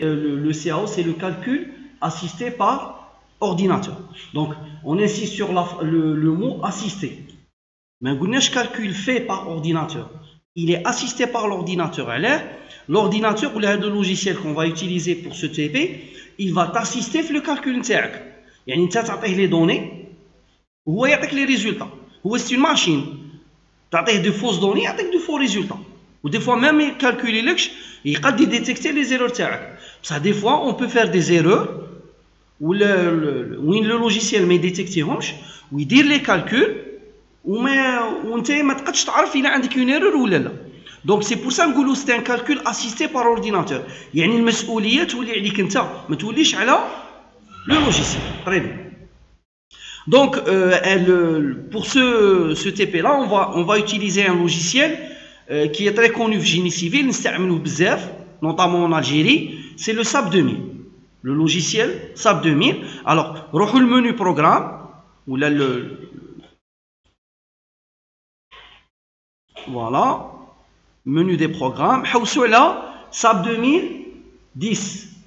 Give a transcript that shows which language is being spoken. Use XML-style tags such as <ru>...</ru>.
<fr>Le CAO, c'est le calcul assisté par ordinateur. Donc, on insiste sur le mot assisté. Mais un calcul fait par ordinateur, il est assisté par l'ordinateur. L'ordinateur ou le logiciel qu'on va utiliser pour ce TP, il va t'assister dans le calcul.</fr> <ar>يعني انت تعطيه</ar> <fr>les données</fr> <ar>وهو يعطيك</ar> <fr>les résultats. C'est une machine.</fr> <ar>تعطيه</ar> <fr>de fausses données</fr> <ar>يعطيك</ar> <fr>de faux résultats. Ou des fois même il calcule</fr> <ar>لكش يقدر</ar> <fr>détecter les erreurs</fr> <ar>تاعك. بصح</ar> <fr>des fois on peut faire des erreurs</fr> <ar>وين</ar> <fr>le logiciel</fr> <ar>ما يديتيكتيهمش ويدير</ar> <fr>les calculs</fr> <ar>وانت ما تقدرش تعرف الا عندك</ar> <fr>une erreur</fr> <ar>ولا لا.</ar> <fr>Donc c'est pour ça</fr> <ar>نقولوا</ar> <fr>c'est un calcul assisté par ordinateur.</fr> <ar>يعني المسؤوليه تولي عليك انت ما توليش على</ar> <fr>le logiciel. Très bien. Donc, pour ce TP-là, on va utiliser un logiciel qui est très connu au génie civil, notamment en Algérie, c'est le SAP 2000. Le logiciel SAP 2000. Alors, le menu programme, ou là, voilà, menu des programmes, là, SAP 2010.</fr>